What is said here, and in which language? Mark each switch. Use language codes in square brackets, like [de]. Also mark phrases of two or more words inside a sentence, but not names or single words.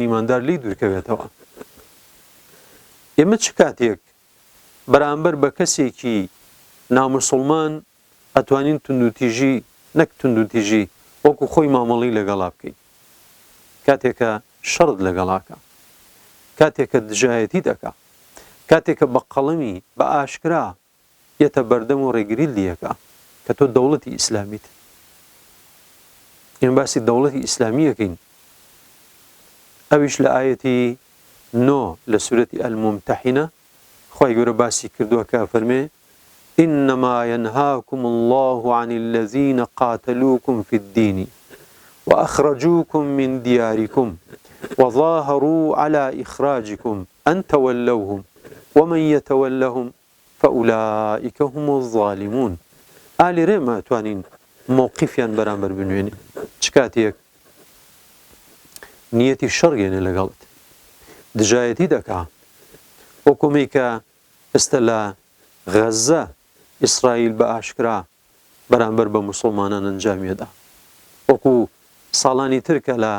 [ckb] ئیماندار لی دوورکەوێتەوە ئێمە چ کاتێک بەرامبەر بە کەسێکی ناموسڵمان ئەتوانین توندوتیژی نەک توندوتیژی وەکو خۆی مامەڵەی لەگەڵا بکەین کاتێکە شەڕت لەگەڵاکە کاتێکە دژایەتی دەکا کاتێکە بە قەڵەمی بە ئاشکرا یەتە بەردەم و ڕێگری لیەکە کە تۆ دەوڵەتی ئیسلامیت ئێمە باسی دەوڵەتی ئیسلامیەکەین ئەویش لە ئایەتی 9 لە سورەتی ئەلمومتەحینە خی گەورە باسی کردووە کە فەرمێ [ar] إنما ينهاكم الله عن الذين قاتلوكم في الدين وأخرجوكم من دياركم وظاهروا على إخراجكم أن تولوهم ومن يتولهم فأولئك هم الظالمون [ckb] آلی رێمە توانین مووقیفیان بەرامبەر بنوێنین چ کاتێک نیەتی شەڕگەێنێ لەگەڵت دژایەتی دەکا وەکومی کە ئێستا لە غەزە ئیسرائیل بە ئاشکرا بەرامبەر بە موسڵمانان ئەنجامێدا وەکو ساڵانی تر کە لە